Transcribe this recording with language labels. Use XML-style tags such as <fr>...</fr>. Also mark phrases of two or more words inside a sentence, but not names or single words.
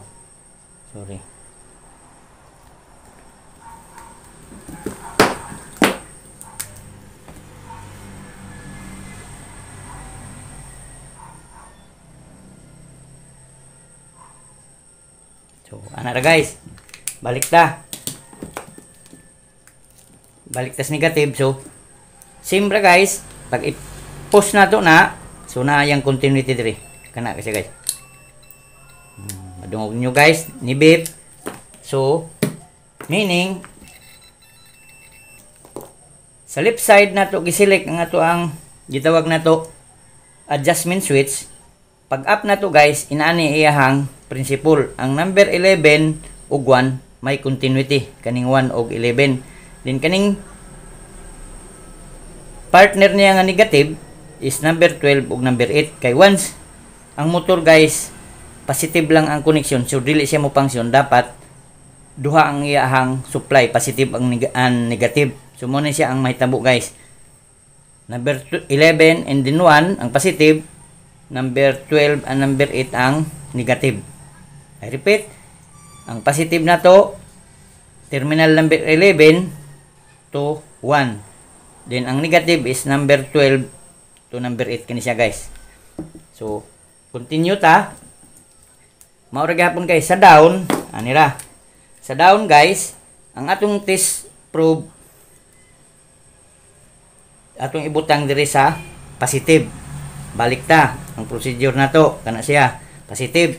<ceb>Sorry. So ana ra guys, balik ta. Balik tas negative. So same ra guys, pag i-push na to na, so na yung continuity dire. Kana kasi guys. Madungog nyo guys, ni beep. So meaning sa left side na to giselect ang ato ang gitawag na to</ceb> <en>adjustment switch.</en> <ceb>Pag up na to guys, inaani iyahang principle. Ang number 11 ug 1 may continuity, kaning 1 ug 11. Then kaning partner niya nga negative is number 12 ug number 8. Kay once ang motor guys positive lang ang connection, so dili siya mo function, dapat duha ang iyahang supply, positive ang negative. So mo na siya ang mahitabo guys. Number 11 and then 1 ang positive, number 12 and number 8 ang negative.</ceb> <en>I repeat,</en> <ceb>ang positive na to terminal number 11 to 1. Then ang negative is number 12 to number 8 kani siya guys. So continue ta. Maura gihapon guys sa down, anira. Sa down guys, ang atong</ceb> <en>test probe</en> <ceb>atong ibutang diri sa positive. Balik ta ang procedure na to, kana siya positive.</ceb>